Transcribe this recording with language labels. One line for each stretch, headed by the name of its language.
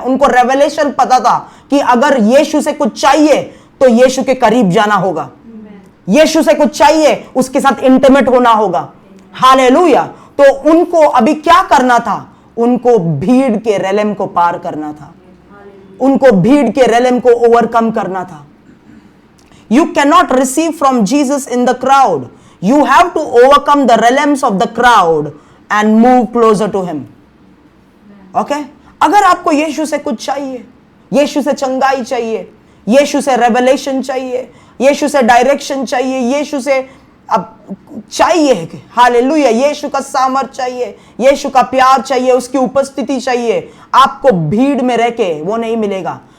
Hindi: उनको रेवलेशन पता था कि अगर यीशु से कुछ चाहिए तो यीशु के करीब जाना होगा, यीशु से कुछ चाहिए उसके साथ इंटीमेट होना होगा। हालेलुया। तो उनको अभी क्या करना था? उनको भीड़ के रेलम को पार करना था, उनको भीड़ के रेलम को ओवरकम करना था।
English: You cannot receive from Jesus in the crowd. You have to overcome the realms of the crowd and move closer to him. Okay?
Hindi: अगर आपको यीशु से कुछ चाहिए, यीशु से चंगाई चाहिए, यीशु से रेवलेशन चाहिए, यीशु से डायरेक्शन चाहिए, यीशु से अब चाहिए, हालेलुया, यीशु का सामर्थ चाहिए, यीशु का प्यार चाहिए, उसकी उपस्थिति चाहिए, आपको भीड़ में रह के वो नहीं मिलेगा।